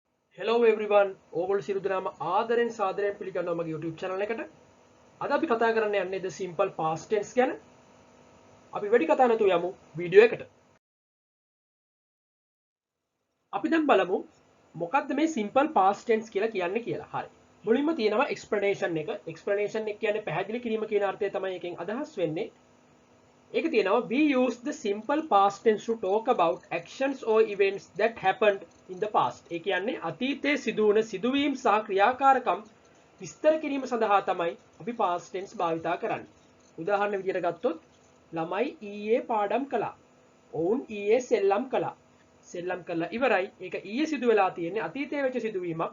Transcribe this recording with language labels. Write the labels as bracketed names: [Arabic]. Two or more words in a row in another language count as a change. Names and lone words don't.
[English] Hello everyone. [Sinhala] ඕගොල්ලෝ සියලු දෙනාම ආදරෙන් සාදරයෙන් පිළිගන්නවා මගේ YouTube channel එකට. අද අපි කතා කරන්න යන්නේ [English] the simple past tense [Sinhala] ගැන. අපි වැඩි කතා නැතුව යමු වීඩියෝ එකට. අපි දැන් බලමු මොකක්ද මේ [English] simple past tense [Sinhala] කියලා කියන්නේ කියලා. හරි. මුලින්ම තියෙනවා explanation එක. explanation එක කියන්නේ පැහැදිලි කිරීම කියන අර්ථය තමයි එකෙන් අදහස් වෙන්නේ. ඒක තියෙනවා [English] we use the simple past tense to talk about actions or events that happened in the past. [Sinhala] ඒ කියන්නේ අතීතයේ සිදු වුණ සිදුවීම් සහ ක්‍රියාකාරකම් විස්තර කිරීම සඳහා තමයි අපි [English] past tense [Sinhala] භාවිතා කරන්නේ. උදාහරණ විදිහට ගත්තොත් ළමයි ඊයේ පාඩම් කළා. ඔවුන් ඊයේ සෙල්ලම් කළා. සෙල්ලම් කළා ඉවරයි. ඒක ඊයේ සිදු වෙලා තියෙන්නේ අතීතයේ වෙච්ච සිදුවීමක්.